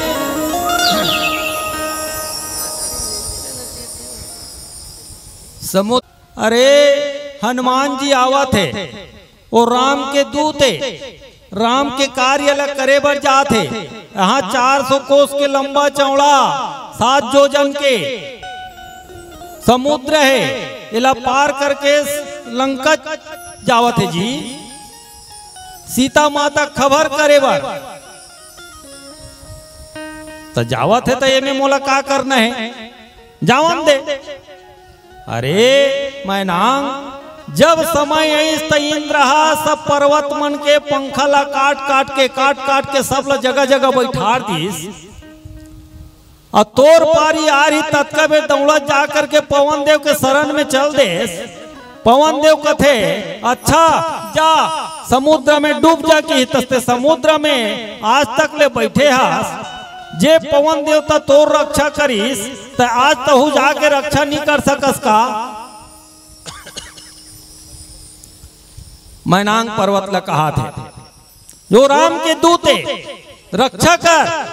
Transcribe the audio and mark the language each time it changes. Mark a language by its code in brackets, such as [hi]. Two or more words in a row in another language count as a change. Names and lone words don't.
[hne] समुद्र अरे हनुमान जी आवा थे और राम के दूत राम के कार्य अलग करे बर जाते। यहाँ 400 कोस के लंबा चौड़ा 7 योजन के समुद्र है, इला पार करके लंका जावत है जी। सीता माता खबर करे बर तो जावत है, तो ये में मोला का करना है, जावन दे। अरे मैनांग जब समय ऐस त इंद्र सब पर्वत मन के पंखा ला काट काट के सब ला जगह जगह बैठार दीस। और तोर पारी आ रही तत्का में दौड़ा जा करके पवन देव के शरण में चल देस। पवन देव कथे अच्छा जा समुद्र में डूब जा की तस्ते समुद्र में आज तक ले बैठे हास। जे पवन देवता तोर रक्षा करीस तो आज तहु जाके रक्षा नहीं कर सकस का। मैनांग पर्वत ला कहा थे जो राम के दूते रक्षा कर।